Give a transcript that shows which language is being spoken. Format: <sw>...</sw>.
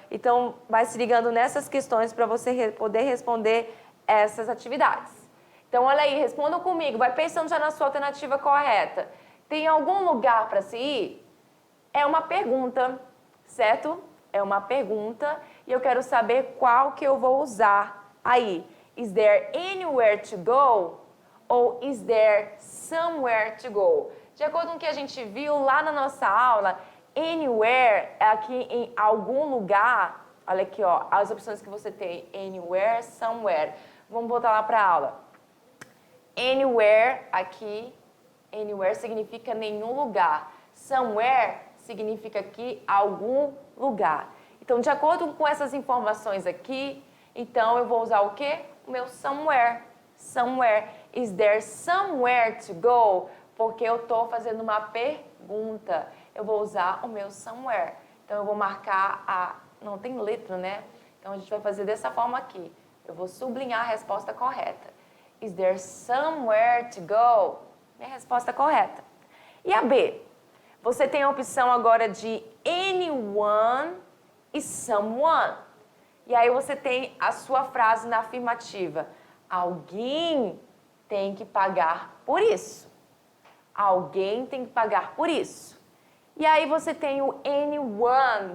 <pt>Então, vai se ligando nessas questões para você poder responder essas atividades. Então, olha aí, respondam comigo. Vai pensando já na sua alternativa correta. Tem algum lugar para se ir? É uma pergunta, certo? É uma pergunta e eu quero saber qual que eu vou usar aí.</pt> <en>Is there anywhere to go? Ou is there somewhere to go?</en> <pt>De acordo com o que a gente viu lá na nossa aula, anywhere é aqui em algum lugar. Olha aqui, ó, as opções que você tem. Anywhere, somewhere. Vamos voltar lá para a aula. Anywhere, aqui, anywhere significa nenhum lugar. Somewhere significa aqui algum lugar. Então, de acordo com essas informações aqui, então eu vou usar o quê? O meu somewhere. Somewhere.</pt> <en>Is there somewhere to go?</en> <pt>Porque eu estou fazendo uma pergunta. Eu vou usar o meu somewhere. Então, eu vou marcar a... Não tem letra, né? Então, a gente vai fazer dessa forma aqui. Eu vou sublinhar a resposta correta.</pt> <en>Is there somewhere to go?</en> <pt>É a resposta correta. E a B? Você tem a opção agora de anyone e someone. E aí você tem a sua frase na afirmativa. Alguém tem que pagar por isso. Alguém tem que pagar por isso. E aí você tem o anyone.</pt>